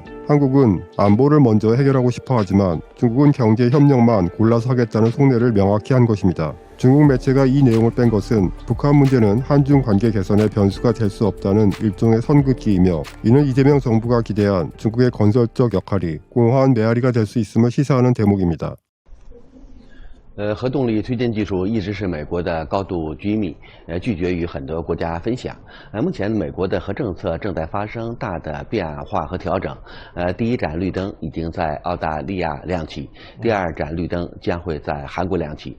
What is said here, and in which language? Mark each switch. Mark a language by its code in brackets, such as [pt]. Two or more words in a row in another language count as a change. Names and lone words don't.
[ko] 한국은 안보를 먼저 해결하고 싶어 하지만 중국은 경제 협력만 골라서 하겠다는 속내를 명확히 한 것입니다. 중국 매체가 이 내용을 뺀 것은 북한 문제는 한중 관계 개선의 변수가 될 수 없다는 일종의 선긋기이며 이는 이재명 정부가 기대한 중국의 건설적 역할이 공허한 메아리가 될 수 있음을 시사하는 대목입니다. [zh] 核动力推进技术一直是美国的高度机密，拒绝与很多国家分享。目前美国的核政策正在发生大的变化和调整。第一盏绿灯已经在澳大利亚亮起，第二盏绿灯将会在韩国亮起。